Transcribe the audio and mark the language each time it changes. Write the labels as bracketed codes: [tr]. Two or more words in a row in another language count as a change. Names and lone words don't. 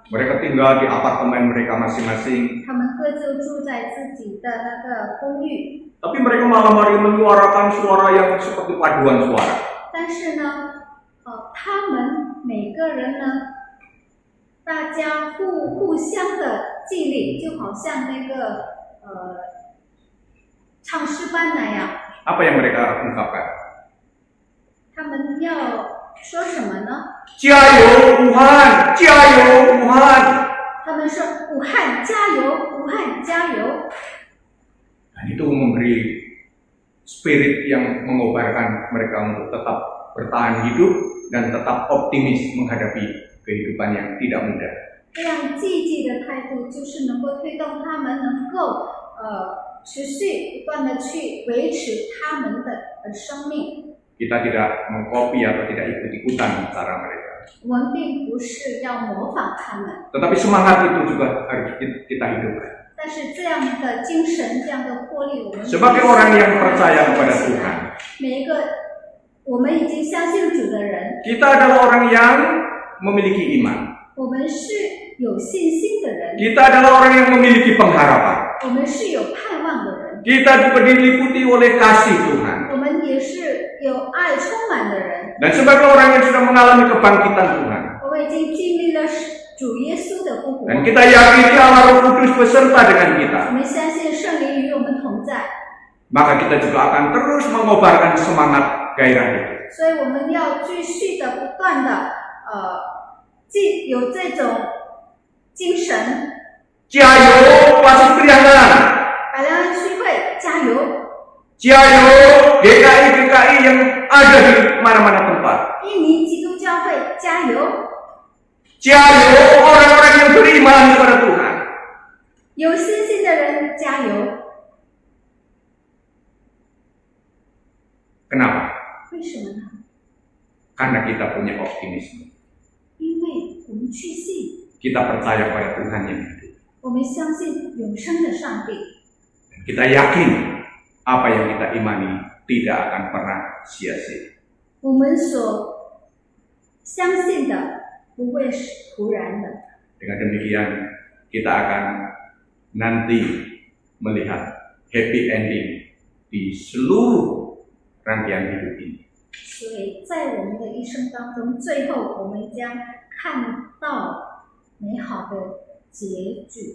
[id] mereka tinggal di apartemen mereka masing-masing. [zh] 他们各自住在自己的那个公寓。 [id] Tapi mereka malam hari menyuarakan suara yang seperti paduan suara. [zh] 但是呢，他们每个人呢，大家互相的激励，就好像那个唱诗班那样。 [id] Apa yang mereka ungkapkan? [zh] 他们要说什么呢？ Jayo Wuhan, Jayo Wuhan. 他们说：“武汉加油，武汉加油。” [id] Dan itu memberi spirit yang mengobarkan mereka untuk tetap bertahan hidup dan tetap optimis menghadapi kehidupan yang tidak mudah. [zh] 这样积极的态度，就是能够推动他们能够持续不断的去维持他们的生命。 [id] Kita tidak mengkopi atau tidak ikut-ikutan cara mereka. [zh] 我们并不是要模仿他们， [id] Tetapi semangat itu juga harus kita hidupkan. [zh] 但是这样的精神、这样的魄力，我们 [id] Sebagai orang yang percaya kepada Tuhan, [zh] 每一个我们已经相信主的人， [id] kita adalah orang yang memiliki iman. [zh] 我们是有信心的人， [id] Kita adalah orang yang memiliki pengharapan. [zh] 我们是有盼望的人， [id] Kita juga diliputi oleh kasih Tuhan. [zh] 我们也是有爱充满的人。 [id] Dan sebagai orang yang sudah mengalami kebangkitan Tuhan, [zh] 我们已经经历了主耶稣的复活， [id] dan kita yakini Allah Roh Kudus beserta dengan kita, [zh] 我们相信圣灵与我们同在， [id] maka kita juga akan terus mengobarkan semangat gairah itu. [zh] 所以我们要继续的不断的有这种精神。 Jayo Pasir Priangan, 百良安区会加油， [id] Jayo GKI yang ada di mana-mana tempat. [zh] 印尼基督教会加油， [id] Jayo orang-orang yang beriman kepada Tuhan. [zh] 有信心的人加油。 [id] Kenapa? [zh] 为什么呢？ [id] Karena kita punya optimisme. [zh] 因为我们确信， [id] Kita percaya pada Tuhan yang hidup. [zh] 我们相信永生的上帝， [id] Kita yakin apa yang kita imani tidak akan pernah sia-sia. [zh] 我们所相信的不会是突然的。 [id] Dengan demikian, kita akan nanti melihat [en] happy ending [id] di seluruh rangkaian hidup ini. [zh] 所以在我们的一生当中，最后我们将看到美好的结局。